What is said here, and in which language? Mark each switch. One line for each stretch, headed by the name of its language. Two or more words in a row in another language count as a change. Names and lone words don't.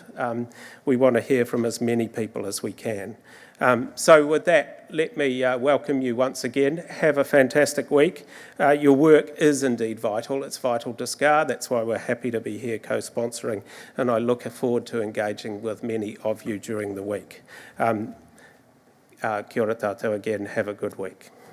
English: We want to hear from as many people as we can. So with that, let me welcome you once again. Have a fantastic week. Your work is indeed vital. It's vital to SCAR. That's why we're happy to be here co-sponsoring, and I look forward to engaging with many of you during the week.
Māori: Kia ora tātou
English: again. Have a good week.